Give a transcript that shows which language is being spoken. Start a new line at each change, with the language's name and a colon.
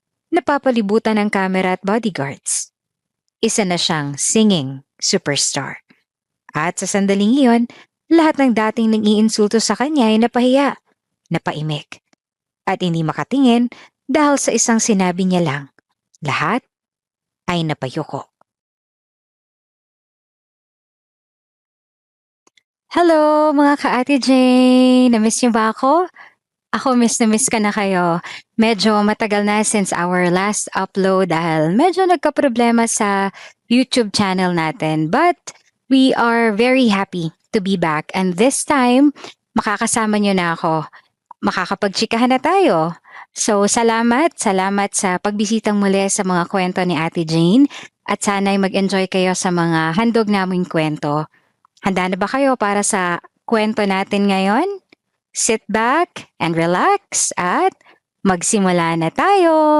Filipino: Napapalibutan ng camera at bodyguards. Isa na siyang singing superstar. At sa sandaling iyon, lahat ng dating nang-iinsulto sa kanya ay napahiya, napaimik. At hindi makatingin dahil sa isang sinabi niya lang. Lahat ay napayuko. Hello mga ka-Ate Jane! Na-miss niyo ba ako? Ako miss na miss ka na kayo. Medyo matagal na
English: since our last upload
Filipino: dahil medyo nagka-problema sa YouTube channel natin.
English: But we are very happy to be back.
Filipino: And this time, makakasama niyo na ako. Makakapagtsikahan na tayo. So salamat sa pagbisitang muli sa mga kwento ni Ate Jane. At sana'y mag-enjoy kayo sa mga handog naming kwento. Handa na ba kayo para sa kwento natin ngayon?
English: Sit back and relax
Filipino: at magsimula na tayo!